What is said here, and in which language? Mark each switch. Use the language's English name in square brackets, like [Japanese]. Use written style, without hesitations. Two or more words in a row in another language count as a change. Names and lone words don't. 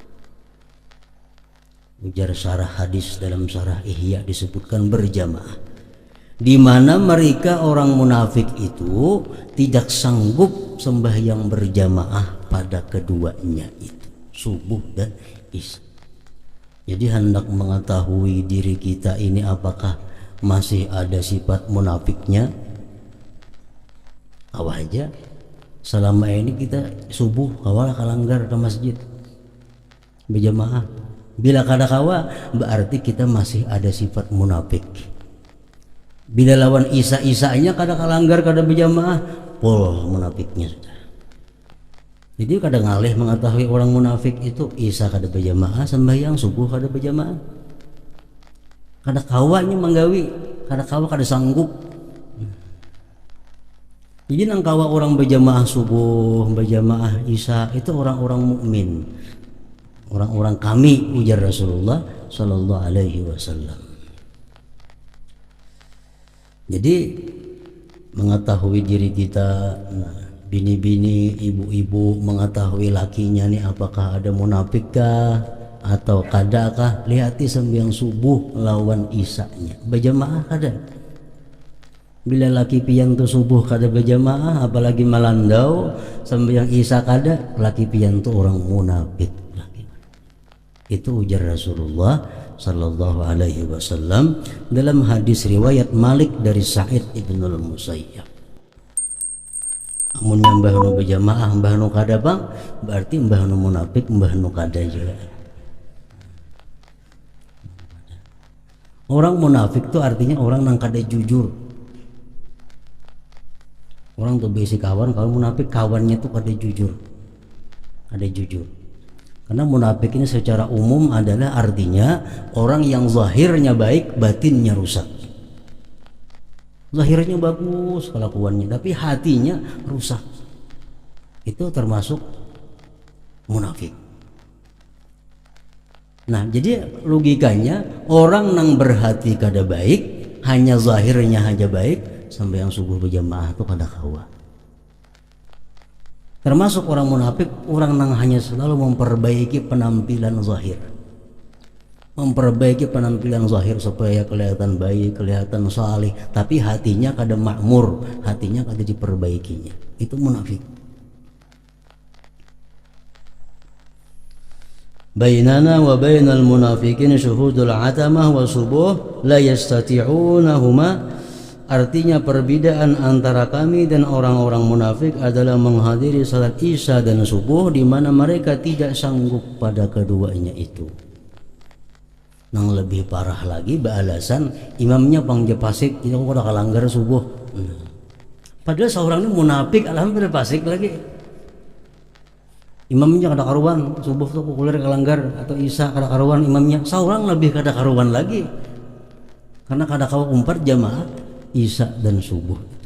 [Indonesian] Ujar syarah hadis dalam syarah Ihya disebutkan berjamaah, di mana mereka orang munafik itu tidak sanggup sembahyang berjamaah pada keduanya itu, subuh dan isya. Jadi hendak mengetahui diri kita ini apakah masih ada sifat munafiknya, [Banjar] awal aja selama ini kita subuh awal kalanggar ke masjid berjamaah. Bila kada kawa berarti kita masih ada sifat munafik. Bila lawan isa-isanya kada kalanggar kada berjamaah, pol munafiknya sudah. Jadi kada ngalih mengetahui orang munafik itu isa kada berjamaah, sembahyang subuh kada berjamaah. Kada kawanya menggawi, kada kawa kada sanggup. Jadi nang kawa orang berjamaah subuh, berjamaah isya itu orang-orang mukmin. Orang-orang kami, ujar Rasulullah [Arabic] صلى الله عليه وسلم. [Banjar] Jadi mengetahui diri kita, bini-bini, ibu-ibu mengetahui lakinya nih apakah ada munafikkah atau kadakah, lihati sembahyang subuh lawan isanya berjamaah kada. Bila laki pian tu subuh kada berjamaah, apalagi malandau sembahyang isya kada, laki pian tu orang munafik. Itu ujar Rasulullah [Arabic] صلى الله عليه وسلم [Banjar] dalam hadis riwayat Malik dari Sa'id ibnul Musayyab. Amun mbah nu berjamaah mbah nu kada bang, berarti mbah nu munafik mbah nu kada juga. Orang munafik itu artinya orang nang kada jujur. Orang tuh besi kawan, kalau munafik kawannya tuh kada jujur. Kada jujur. [Indonesian] Karena munafik ini secara umum adalah artinya orang yang zahirnya baik, batinnya rusak. Zahirnya bagus kelakuannya, tapi hatinya rusak. Itu termasuk munafik. [Banjar] Nah, jadi logikanya orang yang berhati kada baik, hanya zahirnya aja baik, sampai yang subuh berjamaah itu kada kawa. [Indonesian] Termasuk orang munafik, orang yang hanya selalu memperbaiki penampilan zahir. [Banjar] Memperbaiki penampilan zahir supaya kelihatan baik, kelihatan saleh, tapi hatinya kada makmur, hatinya kada diperbaikinya. [Indonesian] Itu munafik. [Arabic] بيننا وبين المنافقين شهود العتمة والصبح لا يستطيعونهما. [Indonesian] Artinya perbedaan antara kami dan orang-orang munafik adalah menghadiri salat isya dan subuh di mana mereka tidak sanggup pada keduanya itu. [Banjar] Nang lebih parah lagi beralasan imamnya pangja pasik, kita udah kalanggar subuh. Padahal seorang ini munafik alhamdulillah pasik lagi. Imamnya kada karuan, subuh tuh kukulir kalanggar atau isya kada karuan imamnya. Seorang lebih kada karuan lagi. Karena kada kawa umpat jamaah isya dan subuh itu.